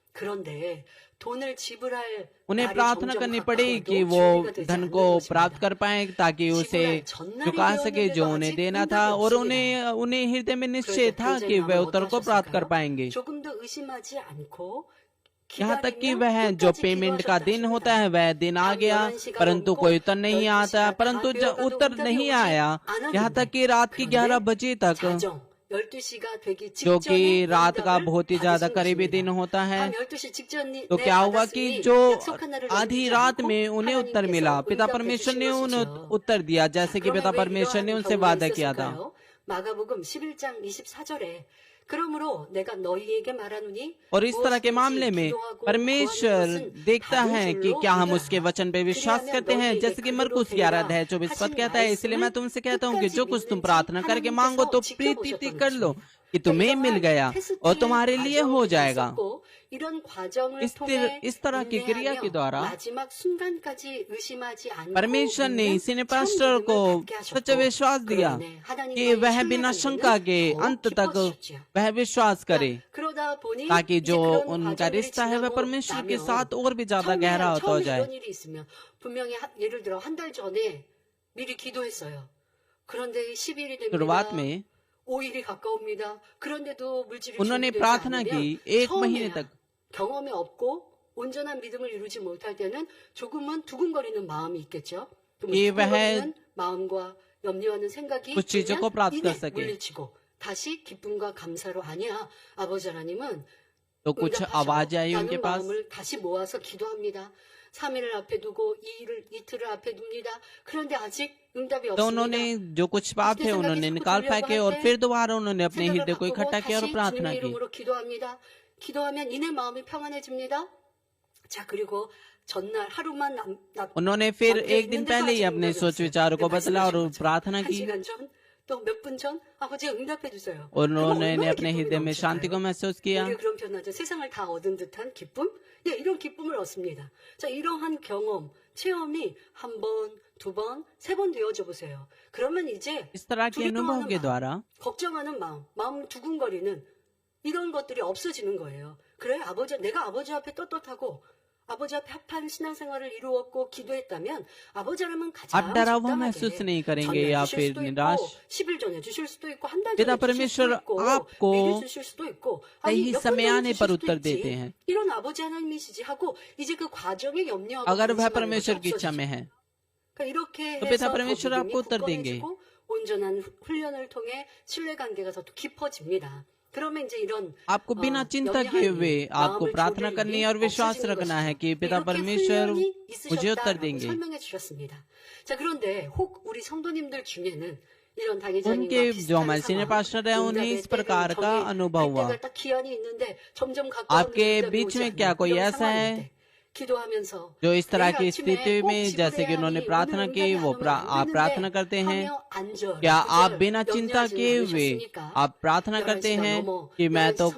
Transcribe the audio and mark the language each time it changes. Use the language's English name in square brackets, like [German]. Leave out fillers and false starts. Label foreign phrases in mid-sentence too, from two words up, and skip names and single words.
[Hindi] प्रार्थना करनी पड़ी कि वो धन को प्राप्त कर पाए ताकि उसे चुका सके जो उन्हें देना था, और उन्हें हृदय में निश्चय था कि वे उत्तर को प्राप्त कर पाएंगे। यहाँ तक कि वह जो पेमेंट का दिन होता है वह दिन आ गया, परंतु कोई उत्तर नहीं आता, परंतु जब उत्तर नहीं आया, यहाँ तक कि रात के 11 बजे तक [Korean] 12시가 되기 [Hindi] जो [Korean] 직전에 [Hindi] कि रात का [Korean] 응답을 [Hindi] बहुत ही ज्यादा [Korean] 받으신 [Hindi] करीबी [Korean] 것입니다. [Hindi] दिन होता है। [Korean] 밤 12시 직전에 [Hindi] तो क्या हुआ कि जो [Korean] 약속한 날을 [Hindi] आधी [Korean] 넘기지 [Hindi] रात [Korean] 않고 [Hindi] में उन्हें उत्तर मिला, [Korean] 하나님께서 [Hindi] पिता [Korean] 응답해 [Hindi] परमेश्वर [Korean] 주신 [Hindi] ने उन्हें [Korean] 것이죠. [Hindi] उत्तर दिया [Korean] 자, [Hindi] जैसे कि [Korean] 그러면 [Hindi] पिता [Korean] 왜 [Hindi] परमेश्वर ने [Korean] 이러한 [Hindi] उनसे [Korean] 경우가 [Hindi] वादा किया था। [Korean] 있었을까요? 마가복음 11장 24절에 그러므로 내가 너희에게 말하노니 [Hindi] और इस तरह के [Korean] 무엇이든지 [Hindi] मामले में [Korean] 기도하고 [Hindi] परमेश्वर [Korean] 구하는 것은 [Hindi] देखता [Korean] 받은 [Hindi] है कि [Korean] 줄로 [Hindi] क्या हम उसके [Korean] 믿어라. [Hindi] वचन पे विश्वास [Korean] 그리하면 [Hindi] करते हैं, [Korean] 너희에게 [Hindi] जैसे कि [Korean] 그대로 [Hindi] मरकुस [Korean] 되리라 [Hindi] 11:24 [Korean] 하신 [Hindi] कहता है। इसलिए मैं [Korean] 말씀을 [Hindi] तुमसे कहता हूँ कि [Korean] 끝까지 [Hindi] जो कुछ तुम [Korean] 믿는지 [Hindi] प्रार्थना करके मांगो तो [Korean] 하나님께서 [Hindi] प्रीति [Korean] 지켜보셨던 [Hindi] कर लो [Korean] 것입니다. [Hindi] कि तुम्हें मिल गया और तुम्हारे लिए हो जाएगा। [Korean] 있었고, 이런 과정을 [Hindi] इस [Korean] 통해 [Hindi] तरह की क्रिया के [Korean] 인내하며 [Hindi] द्वारा [Korean] 마지막 순간까지 의심하지 않고 [Hindi] परमेश्वर ने [Korean] 믿는 [Hindi] इसी ने [Korean] 참 [Hindi] पास्टर [Korean] 믿음을 [Hindi] को [Korean] 갖게 하셨고, [Hindi] सच्चा विश्वास दिया [Korean] 그러네 하나님과의 [Hindi] कि वह [Korean] 신뢰 [Hindi] बिना [Korean] 관계는 [Hindi] शंका के [Korean] 더 [Hindi] अंत तक [Korean] 깊어지셨지요. [Hindi] वह विश्वास करे, [Korean] 그러다 보니 [Hindi] ताकि [Korean] 이제 [Hindi] जो [Korean] 그런 [Hindi] उनका [Korean] 과정들이 [Hindi] रिश्ता है वह [Korean] 지나고 [Hindi] परमेश्वर के [Korean] 나면 [Hindi] साथ और भी ज्यादा गहरा होता हो [Korean] 처음에 [Hindi] जाए। [Korean] 이런 일이 있으면 분명히 예를 들어 한 달 전에 미리 기도했어요. 그런데 10일이 됩니다. [Hindi] शुरुआत में [Korean] 5일이 가까웁니다. 그런데도 물질이 [Hindi] उन्होंने [Korean] 준비되지 [Hindi] प्रार्थना [Korean] 않으면 [Hindi] की 1 महीने [Korean] 처음에야 [Hindi] तक, [Korean] 경험이 없고 온전한 믿음을 이루지 못할 때는 조금은 두근거리는 마음이 있겠죠. 그러면 [Hindi] कि [Korean] 두근거리는 마음과 염려하는 생각이 [Hindi] कुछ चीजों को प्राप्त कर [Korean] 이내 [Hindi] सके। [Korean] 물리치고 다시 기쁨과 감사로 아니야. 아버지 하나님은 [Hindi] तो कुछ आवाज आई उनके [Korean] 응답하셔라는 [Hindi] पास, [Korean] 마음을 다시 모아서 기도합니다. 3일을 앞에 두고 이틀을 앞에 둡니다. 그런데 아직 응답이 [Hindi] तो [Korean] 없습니다. [Hindi] उन्होंने जो कुछ पाप थे उन्होंने निकाल फेंके और फिर दोबारा उन्होंने अपने [Korean] 생각을 [Hindi] हृदय को [Korean] 바꾸고 [Hindi] इकट्ठा किया और [Korean] 다시 [Hindi] प्रार्थना [Korean] 주님의 [Hindi] की। [Korean] 이름으로 기도합니다. 기도하면 이내 마음이 평안해집니다. 자, 그리고 전날 하루만 [Hindi] उन्होंने फिर [Korean] 남겨 [Hindi] एक दिन [Korean] 있는데도 [Hindi] पहले ही [Korean] 아직 [Hindi] अपने [Korean] 응답이 [Hindi] सोच [Korean] 없어요. [Hindi] विचारों को [Korean] 근데 [Hindi] बदला और [Korean] 말씀하신 것처럼 [Hindi] प्रार्थना [Korean] 한 [Hindi] की। [Korean] 시간 전, 또 몇 분 전, 아버지 응답해 주세요. [Hindi] उन्होंने [Korean] 얼마나 [Hindi] अपने [Korean] 기쁨이 [Hindi] हृदय में शांति को [Korean] 넘칠까요? [Hindi] महसूस किया। [Korean] 우리 그런 표현하죠. 세상을 다 얻은 듯한 기쁨? 네, 이런 기쁨을 얻습니다. 자, 이러한 경험, 체험이 한 번, 두 번, 세 번 되어져 보세요. 그러면 이제 इस तरह के अनुभव के द्वारा 걱정하는 마음 두근거리는 이런 것들이 없어지는 거예요. 그래, 내가 아버지 앞에 떳떳하고 아버지 앞에 합한 신앙생활을 이루었고 기도했다면 아버지라면 가장 [Hindi] आप डरा हुआ [Korean] 적당하게 [Hindi] महसूस नहीं करेंगे [Korean] 전에 [Hindi] या [Korean] 주실 [Hindi] फिर [Korean] 수도 있고 [Hindi] निराश। [Korean] 10일 전에 주실 수도 있고 한 달 [Hindi] पिता [Korean] 전에 주실 수도 [Hindi] परमेश्वर [Korean] 있고 [Hindi] आपको [Korean] 미리 주실 수도 있고 [Hindi] सही [Korean] 몇 번 [Hindi] समय [Korean] 전에 [Hindi] आने [Korean] 주실 [Hindi] पर [Korean] 수도 [Hindi] उत्तर [Korean] 있지. [Hindi] देते हैं। [Korean] 이런 아버지 하나님이시지 하고 이제 그 과정에 염려하고 [Hindi] अगर वह [Korean] 근심하는 [Hindi] परमेश्वर [Korean] 것이 [Hindi] की इच्छा [Korean] 없어지죠. [Hindi] में है [Korean] 그러니까 이렇게 [Hindi] तो [Korean] 해서 [Hindi] पिता [Korean] 더 [Hindi] परमेश्वर [Korean] 믿음이 [Hindi] आपको उत्तर देंगे। [Korean] 굳건해지고 온전한 훈련을 통해 신뢰관계가 더 깊어집니다. 그러면 이제 이런 [Hindi] आपको बिना चिंता किए हुए आपको प्रार्थना करनी है और विश्वास रखना है कि पिता परमेश्वर मुझे उत्तर देंगे। [Korean] 설명해 주셨습니다. 자, 그런데 혹 우리 성도님들 중에는 이런 당회장님과 [Hindi] उनके जो [Korean] 비슷한 [Hindi] हमारे सीनियर [Korean] 상황, [Hindi] पास्टर है उन्हें [Korean] 응답의 [Hindi] इस प्रकार [Korean] 때를 [Hindi] का [Korean] 정해 [Hindi] अनुभव हुआ। [Korean] 때가 딱 기한이 있는데 점점 가까운 [Hindi] आपके [Korean] 응답이 [Hindi] बीच [Korean] 오지 [Hindi] में [Korean] 않는 [Hindi] क्या कोई [Korean] 이런 [Hindi] ऐसा है [Korean] 상황일 때 기도하면서 [Hindi] जो इस तरह [Korean] 내일 [Hindi] की [Korean] 아침에 [Hindi] स्थिति [Korean] 꼭 [Hindi] में, जैसे कि उन्होंने [Korean] 지불해야 [Hindi] प्रार्थना [Korean] 하니 [Hindi] की, [Korean] 오늘 [Hindi] वो [Korean] 응답이 안 [Hindi] आप [Korean] 되는데 [Hindi] प्रार्थना करते हैं, [Korean] 하며 안절, [Hindi] क्या आप [Korean] 구절 [Hindi] बिना चिंता [Korean] 염려하지는 [Hindi] किए हुए [Korean] 않으셨습니까? [Hindi] आप प्रार्थना करते [Korean] 11시가 [Hindi] हैं [Korean] 넘어 [Hindi] कि मैं तो